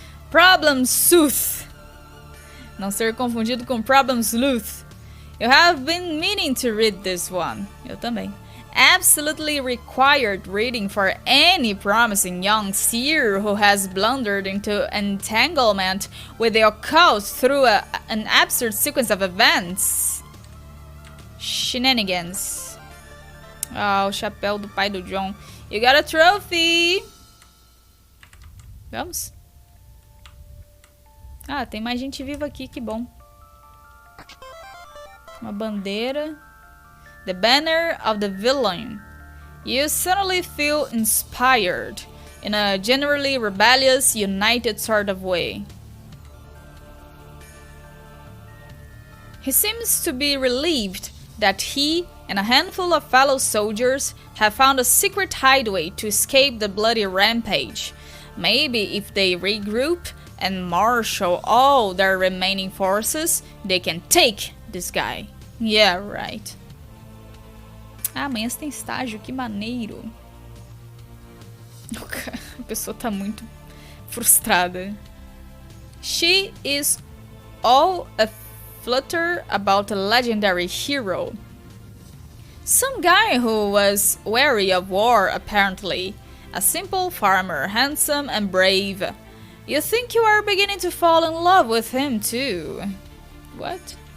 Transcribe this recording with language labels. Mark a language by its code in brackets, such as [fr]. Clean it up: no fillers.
[en] Problem Sleuth. [pt] Não ser confundido com [en] Problem Sleuth. You have been meaning to read this one. [pt] Eu também. [en] Absolutely required reading for any promising young seer who has blundered into entanglement with the occult through an absurd sequence of events. Shenanigans. [pt] Ah, o chapéu do pai do John. [en] You got a trophy! [pt] Vamos? Ah, tem mais gente viva aqui, que bom. Uma bandeira. [en] The banner of the villain. You suddenly feel inspired in a generally rebellious, united sort of way. He seems to be relieved that he and a handful of fellow soldiers have found a secret hideaway to escape the bloody rampage. Maybe if they regroup and marshal all their remaining forces, they can take this guy. Yeah, right. [pt] Ah, amanhã você tem estágio, que maneiro. A pessoa tá muito frustrada. [en] She is all aflutter about a legendary hero. Some guy who was wary of war, apparently. A simple farmer, handsome and brave. You think you are beginning to fall in love with him too. What?